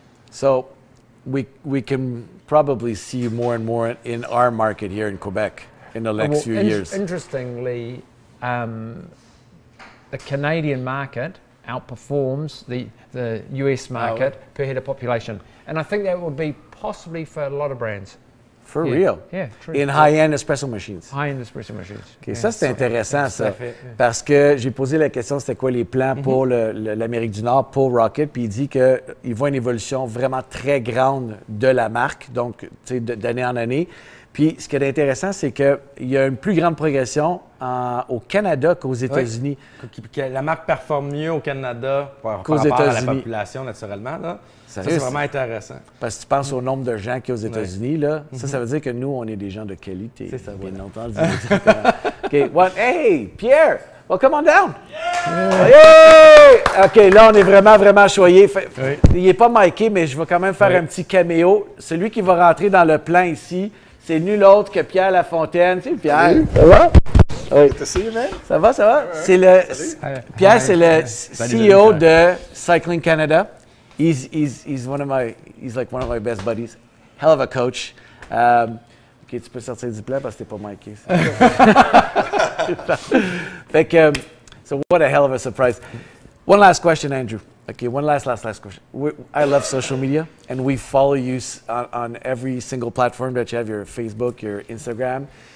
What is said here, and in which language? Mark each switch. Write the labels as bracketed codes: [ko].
[en] So we can probably see more and more in our market here in Quebec in the next few years. Interestingly, the Canadian market outperforms the US market per head of population, and I think that would be possibly for a lot of brands. For real? Yeah, true. In high-end espresso machines. High-end espresso machines. [fr] Okay, ça, c'est intéressant, ça. Parce que j'ai posé la question, c'était quoi les plans pour l'Amérique du Nord, pour Rocket, puis il dit qu'il voit une évolution vraiment très grande de la marque, donc, tu sais, d'année en année. Puis, ce qui est intéressant, c'est qu'il y a une plus grande progression au Canada qu'aux États-Unis. Oui. La marque performe mieux au Canada par rapport à la population, naturellement, là. Ça, c'est vraiment intéressant. Parce que tu penses au nombre de gens qu'il y a aux États-Unis, là. Ça veut dire que nous, on est des gens de qualité. C'est ça, bien entendu. [en] OK, hey, Pierre, well, come on down. [fr] Yeah! OK, là, on est vraiment, vraiment choyé. Il n'est pas miké, mais je vais quand même faire un petit caméo. Celui qui va rentrer dans le plan ici, c'est nul autre que Pierre Lafontaine. Tu sais, Pierre, ça va? Oui. Ça va, ça va? C'est Pierre, c'est le CEO de Cycling Canada. [en] He's like one of my best buddies. Hell of a coach. [fr] OK, tu peux sortir du plan parce que t'es pas miké. Fait que, [en] so what a hell of a surprise. One last question, Andrew. Okay, one last question. I love social media, and we follow you on every single platform that you have, your Facebook, your Instagram.